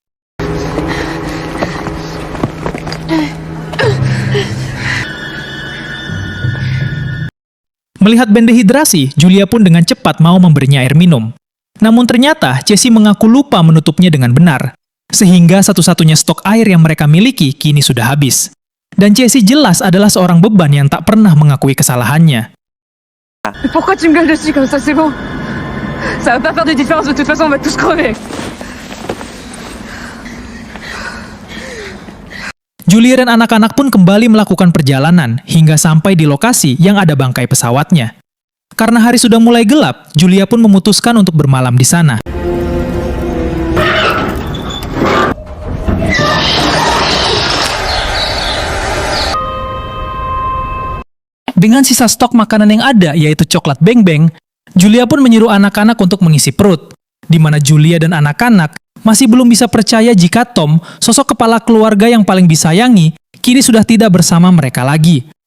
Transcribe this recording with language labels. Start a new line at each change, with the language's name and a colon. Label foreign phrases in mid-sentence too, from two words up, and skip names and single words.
Indonesian: Melihat Ben dehidrasi, Julia pun dengan cepat mau memberinya air minum. Namun ternyata, Casey mengaku lupa menutupnya dengan benar, sehingga satu-satunya stok air yang mereka miliki kini sudah habis. Dan Casey jelas adalah seorang beban yang tak pernah mengakui kesalahannya.
French: Pourquoi tu me gueules dessus comme ça, c'est bon? Ça va pas faire de différence, de toute façon on va tous crever.
Indonesian: Julia dan anak-anak pun kembali melakukan perjalanan hingga sampai di lokasi yang ada bangkai pesawatnya. Karena hari sudah mulai gelap, Julia pun memutuskan untuk bermalam di sana. Dengan sisa stok makanan yang ada, yaitu coklat beng-beng, Julia pun menyuruh anak-anak untuk mengisi perut, di mana Julia dan anak-anak masih belum bisa percaya jika Tom, sosok kepala keluarga yang paling disayangi, kini sudah tidak bersama mereka lagi.